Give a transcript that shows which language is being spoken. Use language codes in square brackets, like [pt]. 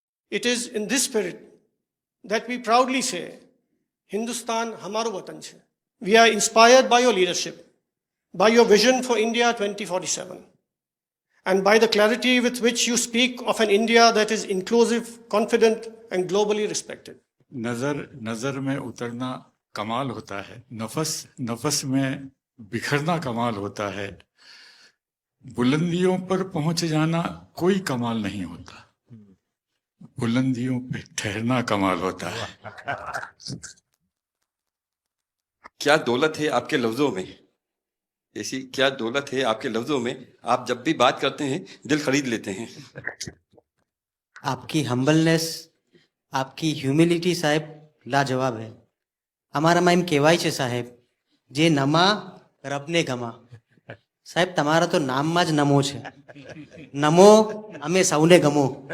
[en] It is in this spirit that we proudly say, [gu] Hindustan hamaro watan chhe. [en] We are inspired by your leadership, by your vision for India 2047, and by the clarity with which you speak of an India that is inclusive, confident, and globally respected. [hi] नजर में उतरना कमाल होता है, नफस में बिखरना कमाल होता है, बुलंदियों पर पहुंच जाना कोई कमाल नहीं होता, बुलंदियों पे ठहरना कमाल होता है। क्या दौलत है आपके लफ्जों में, ऐसी क्या दौलत है आपके लफ्जों में, आप जब भी बात करते हैं दिल खरीद लेते हैं। आपकी हम्बलनेस, आपकी ह्यूमिलिटी साहेब लाजवाब है। [gu] અમારા માં એમ કહેવાય છે સાહેબ, જે નમા રબને ગમા। સાહેબ તમારા તો નામમાં જ નમો છે, નમો અમે સૌને ગમો।